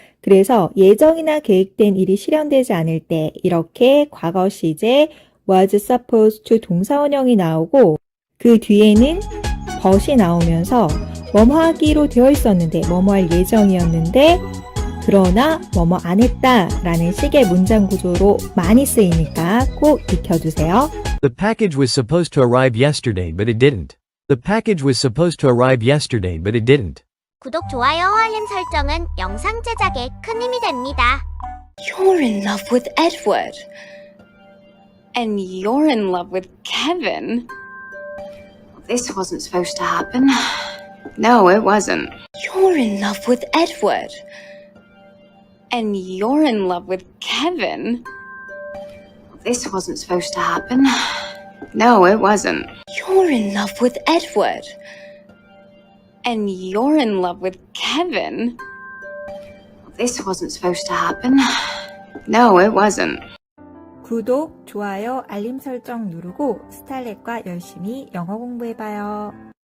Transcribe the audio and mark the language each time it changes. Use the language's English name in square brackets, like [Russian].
[Korean] 그래서 예정이나 계획된 일이 실현되지 않을 때 이렇게 과거 시제 was supposed to 동사원형이 나오고 그 뒤에는 but이 나오면서 뭐뭐 하기로 되어 있었는데 뭐뭐 할 예정이었는데 그러나 뭐뭐 안 했다라는 식의 문장 구조로 많이 쓰이니까 꼭 익혀주세요. [English] The package was supposed to arrive yesterday, but it didn't. The package was supposed to arrive yesterday, but it didn't. [Korean] 구독, 좋아요, 알림 설정은 영상 제작에 큰 힘이 됩니다. [English] You're in love with Edward. And you're in love with Kevin. This wasn't supposed to happen. No, it wasn't. You're in love with Edward. And you're in love with Kevin. This wasn't supposed to happen. No, it wasn't. You're in love with Edward. And you're in love with Kevin. This wasn't supposed to happen. No, it wasn't. [Korean] 구독, 좋아요, 알림 설정 누르고 스타일렛과 열심히 영어 공부해봐요.